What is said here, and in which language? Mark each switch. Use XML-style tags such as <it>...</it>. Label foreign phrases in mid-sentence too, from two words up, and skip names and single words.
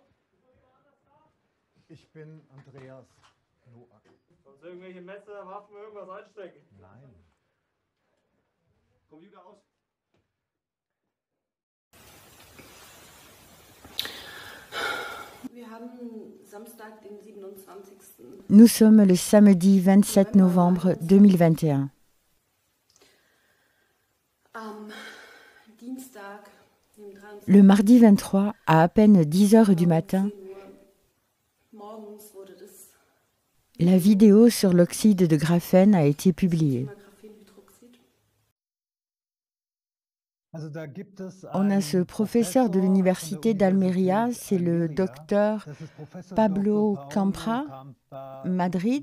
<de>Ich bin Andreas Noack. Sonst irgendwelche Messer, Waffen, irgendwas einstecken. Nein. Computer aus. Wir haben Samstag, den 27.</de> <fr>Nous sommes le samedi 27 novembre 2021.</fr> <de>Am Dienstag, dem 23.</de> <fr>Le mardi 23, à peine 10 heures du matin,</fr> <de>10 Uhr morgens wurde das</de> <fr>la vidéo sur l'oxyde de graphène a été publiée.</fr> <de>Thema Graphenhydroxid.</de> <fr>On a ce professeur de l'université d'Almeria, c'est le docteur Pablo Campra, Madrid.</fr>